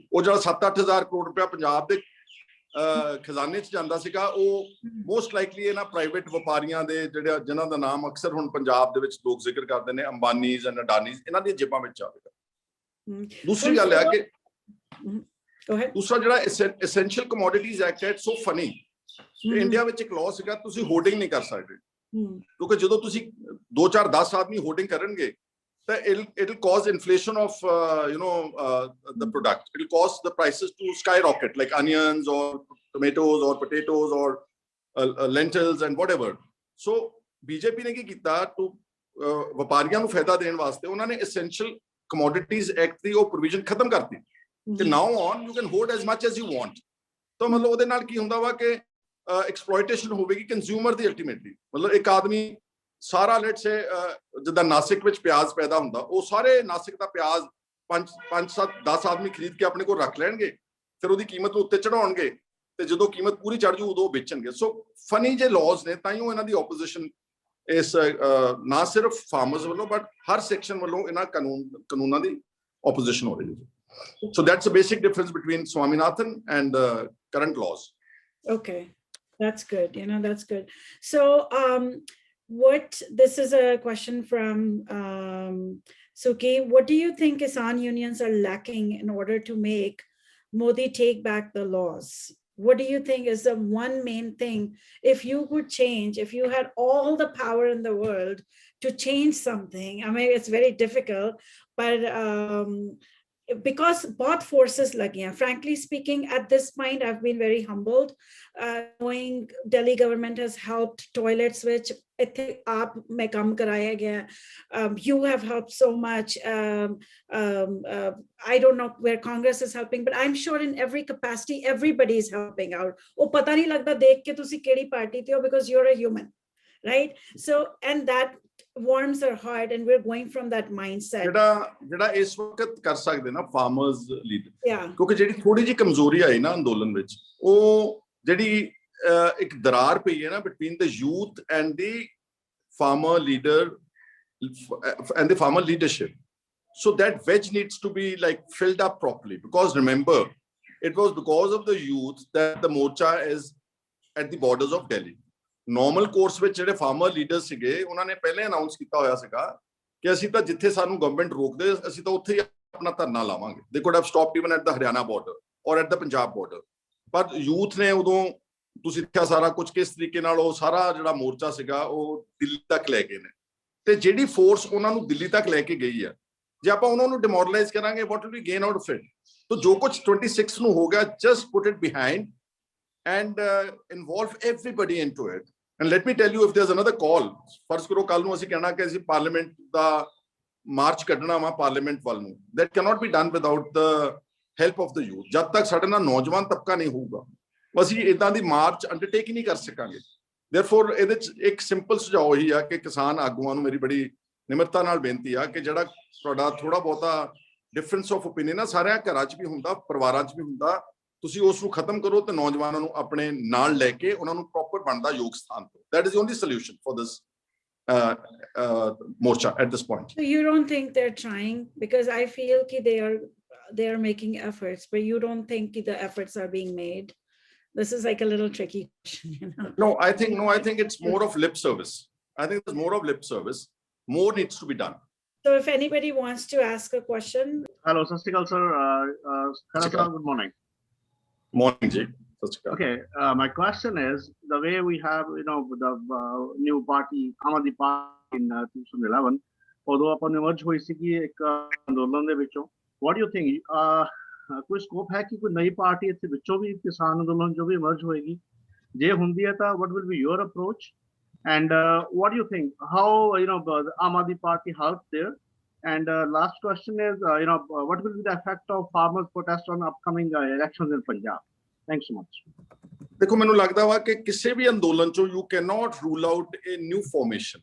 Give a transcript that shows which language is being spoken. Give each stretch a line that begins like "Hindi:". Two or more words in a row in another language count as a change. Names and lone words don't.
Punjabi: ਉਹ ਜਿਹੜਾ 7-8 ਹਜ਼ਾਰ ਕਰੋੜ ਰੁਪਇਆ ਪੰਜਾਬ ਦੇ ਖਜ਼ਾਨੇ 'ਚ ਜਾਂਦਾ ਸੀਗਾ ਉਹ
English: most likely
Punjabi: ਇਹਨਾਂ ਪ੍ਰਾਈਵੇਟ ਵਪਾਰੀਆਂ ਦੇ ਜਿਨ੍ਹਾਂ ਦਾ ਨਾਮ ਅਕਸਰ ਹੁਣ ਪੰਜਾਬ ਦੇ ਵਿੱਚ ਲੋਕ ਜ਼ਿਕਰ ਕਰਦੇ ਨੇ, ਅੰਬਾਨੀਜ਼ ਐਂਡ ਅਡਾਨੀਜ਼, ਇਹਨਾਂ ਦੀਆਂ ਜੇਬਾਂ ਵਿੱਚ ਆਵੇਗਾ। ਦੂਸਰੀ ਗੱਲ ਹੈ ਕਿ ਦੂਸਰਾ ਜਿਹੜਾ
English: essential commodities act
Punjabi: ਹੈ,
English: so funny,
Punjabi: ਇੰਡੀਆ ਵਿੱਚ ਇੱਕ ਲਾਅ ਸੀਗਾ ਤੁਸੀਂ ਹੋਰਡਿੰਗ ਨਹੀਂ ਕਰ ਸਕਦੇ, ਕਿਉਂਕਿ ਜਦੋਂ ਤੁਸੀਂ 2-4-10 ਆਦਮੀ ਹੋਰਡਿੰਗ ਕਰਨਗੇ
English: it'll cause inflation of the product. It'll cause the prices to skyrocket, like onions or tomatoes or potatoes or lentils and whatever.
Punjabi: So BJP ਨੇ ਕੀ ਕੀਤਾ ਤਾਂ ਵਪਾਰੀਆਂ ਨੂੰ ਫਾਇਦਾ ਦੇਣ ਵਾਸਤੇ ਉਹਨਾਂ ਨੇ
English: essential commodities act
Punjabi: ਦੀ ਉਹ provision ਖਤਮ ਕਰਤੀ ਤੇ
English: now on you can hoard as much as you want।
Punjabi: ਤਾਂ ਮਤਲਬ ਉਹਦੇ ਨਾਲ ਕੀ ਹੁੰਦਾ ਵਾ ਕਿ exploitation ਹੋਵੇਗੀ consumer ਦੀ ultimately। ਮਤਲਬ ਇੱਕ ਆਦਮੀ ਸਾਰਾ
English: let's say
Punjabi: ਜਿੱਦਾਂ ਨਾਸਿਕ ਵਿੱਚ ਪਿਆਜ਼ ਪੈਦਾ ਹੁੰਦਾ, ਉਹ ਸਾਰੇ ਨਾਸਿਕ ਦਾ ਪਿਆਜ਼ 5-7-10 ਆਦਮੀ ਖਰੀਦ ਕੇ ਆਪਣੇ ਕੋਲ ਰੱਖ ਲੈਣਗੇ, ਫਿਰ ਉਹਦੀ ਕੀਮਤ ਨੂੰ ਉੱਤੇ ਚੜਾਉਣਗੇ ਤੇ ਜਦੋਂ ਕੀਮਤ ਪੂਰੀ ਚੜ ਜੂ ਉਦੋਂ ਵੇਚਣਗੇ।
English: so funny
Punjabi: ਜੇ ਲਾਜ਼ ਨੇ, ਤਾਂ ਹੀ ਉਹ ਇਹਨਾਂ ਦੀ ਆਪੋਜੀਸ਼ਨ ਇਸ ਨਾ ਸਿਰਫ ਫਾਰਮਰਸ ਵੱਲੋਂ ਬਟ ਹਰ ਸੈਕਸ਼ਨ ਵੱਲੋਂ ਇਹਨਾਂ ਕਾਨੂੰਨਾਂ ਦੀ ਆਪੋਜੀਸ਼ਨ ਹੋ ਰਹੀ ਹੈ।
English: So that's a basic difference between Swaminathan and current laws. Okay, that's good. That's good. So this is a question from Suki. What do you think Kisan unions are lacking in order to make Modi take back the laws? What do you think is the one main thing? If you could change, if you had all the power in the world to change something, I mean, it's very difficult, but because both forces
Hindi: लगी हैं.
English: Frankly speaking, at this point, I've been very humbled, knowing Delhi government has helped toilets, which
Hindi: आप में काम कराया गया.
English: You have helped so much. I don't know where Congress is helping, but I'm sure in every capacity, everybody is helping out.
Punjabi: Oh, ਪਤਾ ਨਹੀਂ ਲੱਗਦਾ ਦੇਖ ਕੇ ਤੁਸੀਂ ਕਿਹੜੀ ਪਾਰਟੀ ਤੇ ਹੋ,
English: because you're a human, right? So, and that warms our heart, and we're going from that mindset.
Punjabi: ਜਿਹੜਾ ਇਸ ਵਕਤ ਕਰ ਸਕਦੇ ਨਾ
English: farmers leader, Yeah.
Punjabi: ਕਿਉਂਕਿ ਜਿਹੜੀ ਥੋੜੀ ਜਿਹੀ ਕਮਜ਼ੋਰੀ ਆਈ ਨਾ ਅੰਦੋਲਨ ਵਿੱਚ, ਉਹ ਜਿਹੜੀ ਇੱਕ ਦਰਾਰ ਪਈ ਹੈ ਨਾ
English: between the youth and the farmer leader and the farmer leadership. So that wedge needs to be like filled up properly, because remember, it was because of the youth that the morcha is at the borders of Delhi. Normal course
Punjabi: ਵਿੱਚ ਜਿਹੜੇ
English: farmer leaders
Punjabi: ਸੀਗੇ, ਉਹਨਾਂ ਨੇ ਪਹਿਲੇ ਅਨਾਉਂਸ ਕੀਤਾ ਹੋਇਆ ਸੀਗਾ ਕਿ ਅਸੀਂ ਤਾਂ ਜਿੱਥੇ ਸਾਨੂੰ ਗਵਰਨਮੈਂਟ ਰੋਕਦੇ ਅਸੀਂ ਤਾਂ ਉੱਥੇ ਹੀ ਆਪਣਾ ਧਰਨਾ ਲਾਵਾਂਗੇ.
English: They could have stopped even at the Haryana border or at the Punjab border.
Punjabi: ਪਰ ਯੂਥ ਨੇ ਉਦੋਂ ਤੁਸੀਂ ਦੇਖਿਆ ਸਾਰਾ ਕੁਝ ਕਿਸ ਤਰੀਕੇ ਨਾਲ ਉਹ ਸਾਰਾ ਜਿਹੜਾ ਮੋਰਚਾ ਸੀਗਾ ਉਹ ਦਿੱਲੀ ਤੱਕ ਲੈ ਗਏ ਨੇ, ਤੇ ਜਿਹੜੀ ਫੋਰਸ ਉਹਨਾਂ ਨੂੰ ਦਿੱਲੀ ਤੱਕ ਲੈ ਕੇ ਗਈ ਆ, ਜੇ ਆਪਾਂ ਉਹਨਾਂ ਨੂੰ ਡਿਮੋਰਲਾਈਜ਼ ਕਰਾਂਗੇ,
English: what will we gain out of it?
Punjabi: ਤਾਂ ਜੋ ਕੁਝ 26 ਨੂੰ ਹੋ ਗਿਆ,
English: just put it behind and involve everybody into it. And let me tell you, if there's another call,
Punjabi: ਫਰਜ਼ ਕਰੋ ਕੱਲ ਨੂੰ ਅਸੀਂ ਕਹਿਣਾ ਕਿ ਅਸੀਂ ਪਾਰਲੀਮੈਂਟ ਦਾ ਮਾਰਚ ਕੱਢਣਾ ਵਾ ਪਾਰਲੀਮੈਂਟ ਵੱਲ ਨੂੰ,
English: that cannot be done without the help of the youth.
Punjabi: ਜਦ ਤੱਕ ਸਾਡੇ ਨਾਲ ਨੌਜਵਾਨ ਤਬਕਾ ਨਹੀਂ ਹੋਊਗਾ, ਅਸੀਂ ਇਦਾਂ ਦੀ ਮਾਰਚ ਅੰਡਰਟੇਕ ਹੀ ਨਹੀਂ ਕਰ ਸਕਾਂਗੇ. Therefore, ਇਹਦੇ ਚ ਇੱਕ ਸਿੰਪਲ ਸੁਝਾਅ ਇਹੀ ਆ ਕਿ ਕਿਸਾਨ ਆਗੂਆਂ ਨੂੰ ਮੇਰੀ ਬੜੀ ਨਿਮਰਤਾ ਨਾਲ ਬੇਨਤੀ ਆ ਕਿ ਜਿਹੜਾ ਤੁਹਾਡਾ ਥੋੜਾ ਬਹੁਤਾ
English: difference of opinion
Punjabi: ਆ, ਸਾਰਿਆਂ ਘਰਾਂ 'ਚ ਵੀ ਹੁੰਦਾ, ਪਰਿਵਾਰਾਂ 'ਚ ਵੀ ਹੁੰਦਾ, ਤੁਸੀਂ ਉਸ ਨੂੰ ਖਤਮ ਕਰੋ ਤੇ ਨੌਜਵਾਨਾਂ ਨੂੰ ਆਪਣੇ ਨਾਲ ਲੈ ਕੇ ਉਹਨਾਂ ਨੂੰ ਪ੍ਰੋਪਰ ਬਣਦਾ ਯੋਗ ਸਥਾਨ ਦਿਓ.
English: That is the only solution for this morcha at this point. So you don't think they're trying? Because I feel ki they are making efforts, but you don't think the efforts are being made? This is like a little tricky question, you know? No, I think it's more of lip service. I think there's more of lip service. More needs to be done. So if anybody wants to ask a question. Hello, Sukhpal sir. Good morning. Morning, Ji. Okay, my question is, the way we have, you know, the new party, Aam Aadmi Party in 2011, although upon emerge
Punjabi: ਹੋਈ ਸੀ ਇੱਕ ਅੰਦੋਲਨ ਦੇ ਵਿੱਚੋਂ,
English: what do you think?
Punjabi: ਕੋਈ ਸਕੋਪ ਹੈ ਕਿ ਕੋਈ ਨਈ ਪਾਰਟੀ ਇੱਥੇ ਵਿੱਚੋਂ ਵੀ ਕਿਸਾਨ ਅੰਦੋਲਨ ਜੋ ਵੀ ਇਮਰਜ ਹੋਏਗੀ, ਜੇ ਹੁੰਦੀ ਹੈ ਤਾਂ
English: what will be your approach? And what do you think? How, you know, the Aam Aadmi Party helped there? And last question is, you know, what will be the effect of farmers' protest on upcoming elections in Punjab? Thanks so much.
Punjabi: ਦੇਖੋ, ਮੈਨੂੰ ਲੱਗਦਾ ਵਾ ਕਿ ਕਿਸੇ ਵੀ ਅੰਦੋਲਨ ਚੋਂ
English: you cannot rule out a new formation.